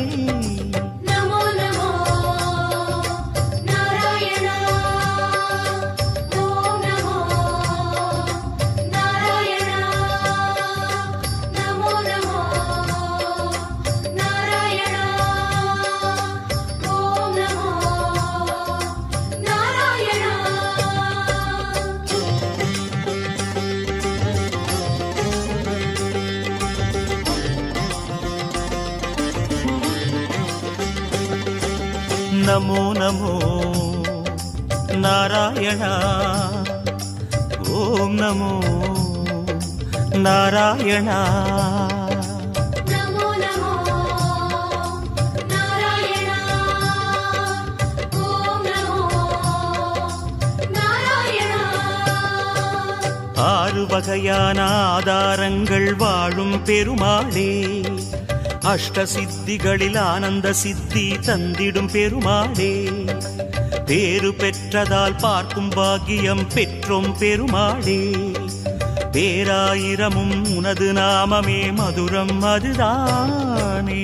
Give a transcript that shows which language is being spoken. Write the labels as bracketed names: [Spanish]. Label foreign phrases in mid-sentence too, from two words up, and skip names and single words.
[Sanskrit] நமோ நமோ நாராயண ஓம் நமோ நாராயண நமோ நமோ நாராயண ஓம் நமோ நாராயண నమో నమో నారాయణ ఓం నమో నారాయణ நமோ நமோ நாராயண ஓம் நமோ நாராயண [Tamil] ஆறு வகையான ஆதாரங்கள் வாழும் பெருமாளே அஷ்ட சித்திகளில் ஆனந்த சித்தி தந்திடும் பெருமாளே பேரு பெற்றதால் பார்க்கும் பாக்கியம் பெற்றோம் பெருமாளே பேராயிரமும் உனது நாமமே மதுரம் அதுதானே